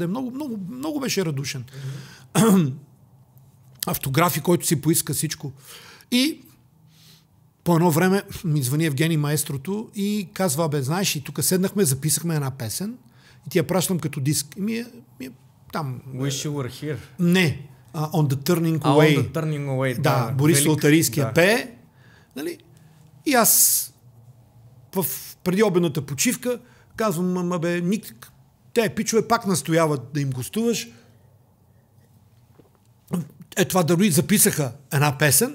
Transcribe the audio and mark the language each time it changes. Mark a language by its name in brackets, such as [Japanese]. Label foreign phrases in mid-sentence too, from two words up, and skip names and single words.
[Bulgarian] Много беше радушен. Автографи, който си поиска всичко. И по едно време ми звъни Евгений Маестрото и казва, знаеш, и тук седнахме, записахме една песен и ти я пращам като диск. И ми е там... Wish You Were Here. Не. On the Turning Away. On the Turning Away, да. Борис Лотарийския пее. Нали? И аз в предиобедната почивка казвам, Ник, те пичове пак настояват да им гостуваш. Това дори записаха една песен.